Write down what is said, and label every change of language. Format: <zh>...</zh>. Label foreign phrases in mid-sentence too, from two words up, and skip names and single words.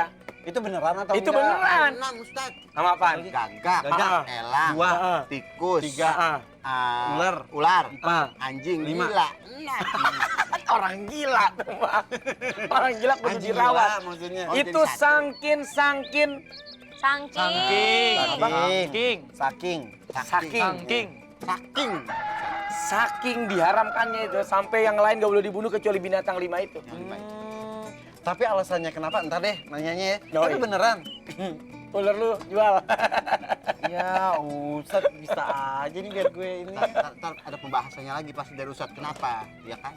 <id>Itu beneran atau Itu enggak? beneran. 6 Ustadz. Nama apaan? Gagak. Gagak. Elang. 2. Tikus. 3. Ular. Ular. 4. Anjing 5. gila. 6. Orang gila. Orang gila kudu Anjing dirawat. gila maksudnya. Oh, Itu jadi satu. sangkin. Sangking. Saking. Saking. Saking. Saking. Saking diharamkannya itu sampai yang lain gak boleh dibunuh kecuali binatang 5 itu. Tapi alasannya kenapa? Ntar deh nanyanya ya. Yoi. Tapi beneran. Ular lu jual. Ya, Ustadz bisa aja nih biar gue ini. Ntar ada pembahasannya lagi pasti dari Ustadz. Kenapa? Ya kan?</id>